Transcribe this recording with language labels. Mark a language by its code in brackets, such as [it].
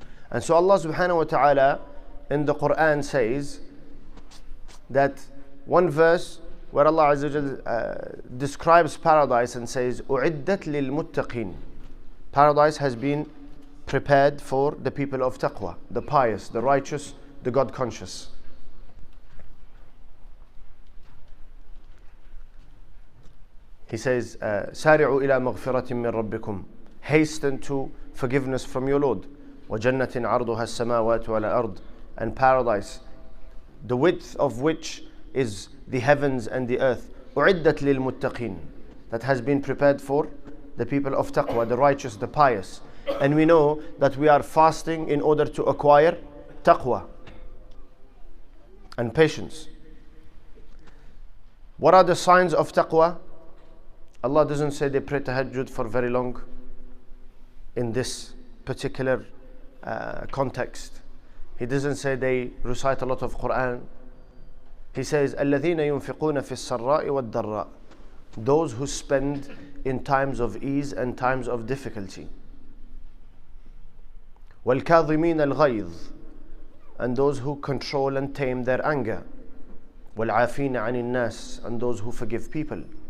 [en] And so Allah subhanahu wa ta'ala in the Quran says that one verse where Allah Azza wa Jal describes paradise and says [ar] أُعِدَّتْ لِلْمُتَّقِينَ. [en] Paradise has been prepared for the people of taqwa, the pious, the righteous, the God conscious. He says, [ar] سارعوا إلى مغفرة من ربكم. [en] Hasten to forgiveness from your Lord. [ar] وجنة عرضها السماوات والأرض. [en] And paradise, the width of which is the heavens and the earth. [ar] أعدت للمتقين. [en] That has been prepared for the people of taqwa, the righteous, the pious. And we know that we are fasting in order to acquire taqwa and patience. What are the signs of taqwa? Allah doesn't say they pray tahajjud for very long in this particular context. He doesn't say they recite a lot of Quran. He says, [ar] الَّذِينَ يُنْفِقُونَ فِي السَّرَّاءِ وَالضَّرَّاءِ. [en] Those who spend in times of ease and times of difficulty. [ar] وَالْكَاظِمِينَ الْغَيْظِ. [en] And those who control and tame their anger. [ar] وَالْعَافِينَ عَنِ النَّاسِ. [en] And those who forgive people.